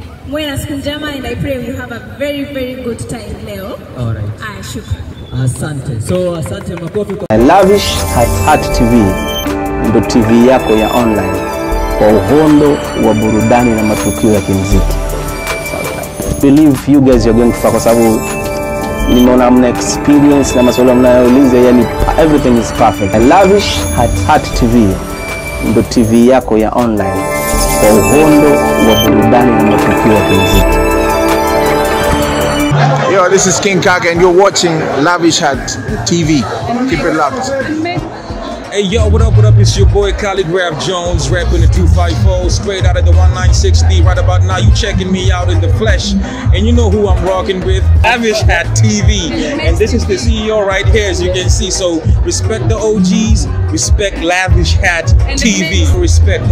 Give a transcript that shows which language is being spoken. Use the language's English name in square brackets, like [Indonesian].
[Swahili] Mwe na siku njema [English] and I pray you have a very very good time [Swahili] leo. [English] Alright. [Swahili] Shukrani. Asante. So asante, makofi kwa Lavish Heart TV ndo TV yako ya online kwa uhondo wa burudani na matukio ya kimuziki. [English] Believe you guys are going to focus, [Swahili] kwa sababu nimeona mna [English] experience [Swahili] na maswali mnayouliza, yani [English] everything is perfect. [Swahili] Lavish Heart TV ndo TV yako ya online kwa uhondo wa burudani na matukio ya kimuziki. [English] Yo, this is King Kaka and you're watching Lavish Heart TV. Keep it locked. Hey yo, what up, what up? It's your boy Khalid Rap Jones, rapping the 254, straight out of the 1960. Right about now, you checking me out in the flesh, and you know who I'm rocking with, Lavish Hat TV, and this is the CEO right here, as you can see. So respect the OGs, respect Lavish Hat TV, respect.